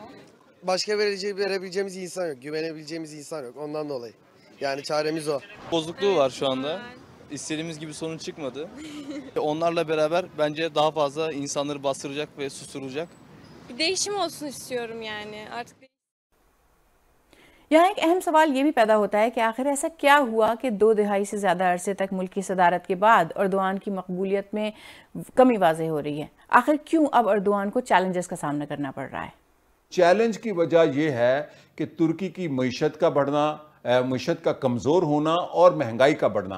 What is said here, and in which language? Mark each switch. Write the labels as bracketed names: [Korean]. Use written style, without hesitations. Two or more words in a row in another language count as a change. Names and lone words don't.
[Turkish] Başka verebileceğimiz insan yok, güvenebileceğimiz insan yok ondan dolayı. Yani çaremiz o. Bozukluğu var şu anda. İstediğimiz gibi sonuç çıkmadı. Onlarla beraber bence daha fazla insanları bastıracak ve susturacak. Bir değişim olsun istiyorum yani artık. [Urdu] یہاں ایک اہم سوال یہ بھی پیدا ہوتا ہے کہ آخر ایسا کیا ہوا کہ 2 دہائی سے زیادہ عرصے تک ملک کی صدارت کے بعد اردوان کی مقبولیت میں کمی واضح ہو رہی ہے. آخر کیوں اب اردوان کو چیلنجز کا سامنا کرنا پڑ رہا ہے? چیلنج کی وجہ یہ ہے کہ ترکی کی معیشت کا بڑھنا، معیشت کا کمزور ہونا اور مہنگائی کا بڑھنا.